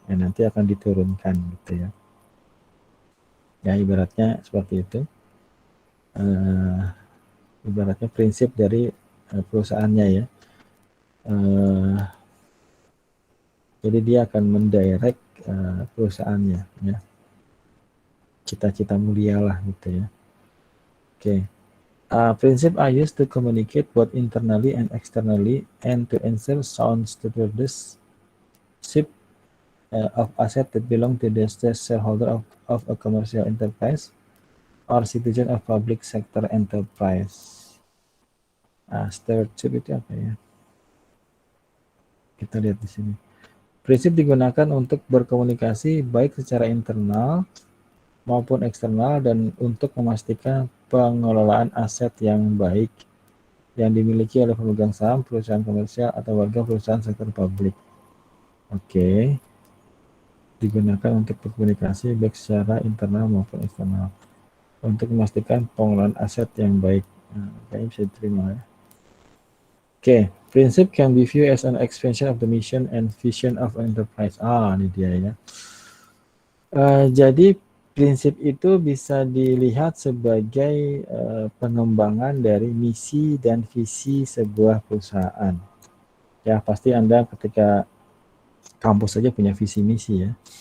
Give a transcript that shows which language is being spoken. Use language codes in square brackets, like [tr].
[id] Nanti akan diturunkan gitu ya. Ya ibaratnya seperti itu. Ibaratnya prinsip dari perusahaannya ya. Jadi dia akan mendirect perusahaannya ya. Cita-cita mulia lah gitu ya. Oke. [en] Principles are used to communicate both internally and externally and to ensure sound stewardship of assets that belong to the shareholder of a commercial enterprise or citizen of public sector enterprise. [id] Stewardship itu apa ya? Kita lihat di sini. Prinsip digunakan untuk berkomunikasi baik secara internal maupun eksternal dan untuk memastikan pengelolaan aset yang baik yang dimiliki oleh pemegang saham, perusahaan komersial, atau warga perusahaan sektor publik. Oke. Digunakan untuk berkomunikasi baik secara internal maupun eksternal untuk memastikan pengelolaan aset yang baik. Kayaknya bisa diterima ya. Oke. [en] Prinsip can be viewed as an expansion of the mission and vision of enterprise. [id] Ini dia ya. Jadi prinsip itu bisa dilihat sebagai pengembangan dari misi dan visi sebuah perusahaan. Ya, pasti Anda ketika kampus saja punya visi misi ya.